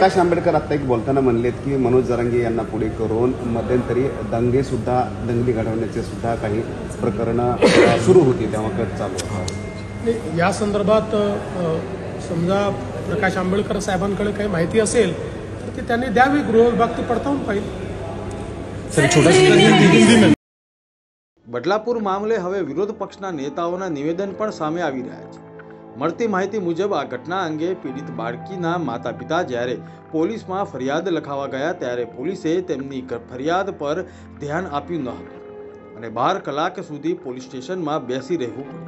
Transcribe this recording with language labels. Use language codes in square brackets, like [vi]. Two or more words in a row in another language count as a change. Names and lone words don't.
[mr] प्रकाश आंबेडकर आता एक बोलताना म्हणलेत की मनोज जरांगे यांना पुढे करून मध्यंतरी दंगली घडवण्याचे सुद्धा काही प्रकरणं सुरू होती, तेव्हा कट चालू. या संदर्भात समजा प्रकाश आंबेडकर साहेबांकडे काही माहिती असेल तर ती त्यांनी द्यावी, गृह विभाग ती पडताळून पाहिजे. [gu] બદલાપુર મામલે હવે વિરોધ પક્ષના નેતાઓના નિવેદન પણ સામે આવી રહ્યા છે. મળતી માહિતી મુજબ આ ઘટના અંગે પીડિત બાળકીના માતા પિતા જ્યારે પોલીસમાં ફરિયાદ લખાવા ગયા ત્યારે પોલીસે તેમની ફરિયાદ પર ધ્યાન આપ્યું ન હતું અને 12 કલાક સુધી પોલીસ સ્ટેશનમાં બેસી રહેવું પડ્યું.